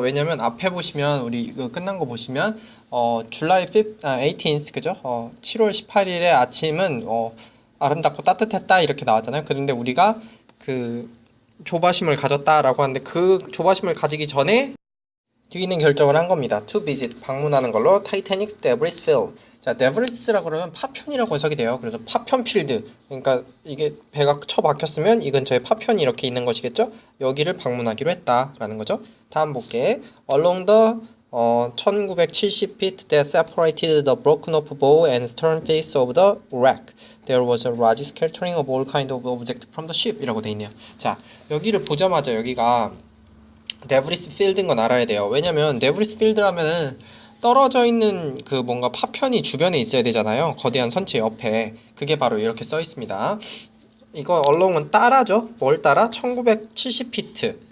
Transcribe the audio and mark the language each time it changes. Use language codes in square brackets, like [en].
[ko] 왜냐면 앞에 보시면 우리 이거 끝난 거 보시면 July 18th 그죠? 7월 18일의 아침은 아름답고 따뜻했다 이렇게 나왔잖아요. 그런데 우리가 그 조바심을 가졌다라고 하는데 그 조바심을 가지기 전에 뒤있는 결정을 한 겁니다. [en] To visit [ko] 방문하는 걸로 [en] Titanic's debris field. [ko] 자, debris라고 그러면 파편이라고 해석이 돼요. 그래서 파편 필드. 그러니까 이게 배가 처박혔으면 이 근처에 파편이 이렇게 있는 것이겠죠? 여기를 방문하기로 했다라는 거죠. 다음 볼게. [en] Along the 1970 feet that separated the broken off bow and stern face of the wreck. There was a large scattering of all kind of objects from the ship [ko] 이라고 돼 있네요. 자, 여기를 보자마자 여기가 데브리스 필드인 건 알아야 돼요. 왜냐면 데브리스 필드라면은 떨어져 있는 그 뭔가 파편이 주변에 있어야 되잖아요. 거대한 선체 옆에. 그게 바로 이렇게 써 있습니다. 이거 얼렁은 따라죠. 뭘 따라? 1970피트.